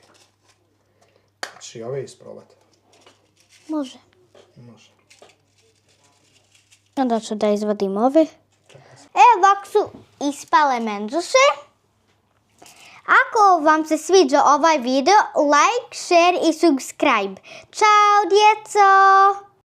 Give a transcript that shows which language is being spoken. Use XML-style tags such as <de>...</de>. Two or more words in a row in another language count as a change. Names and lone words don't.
<bs>Hoćeš i ove isprobati? Može. Može. Onda ću da izvadim ove. Ovako su ispale menđuše. Ako vam se sviđa ovaj video,</bs> <en>like, share</en> <bs>i subscribe. Ćao, djeco!</bs>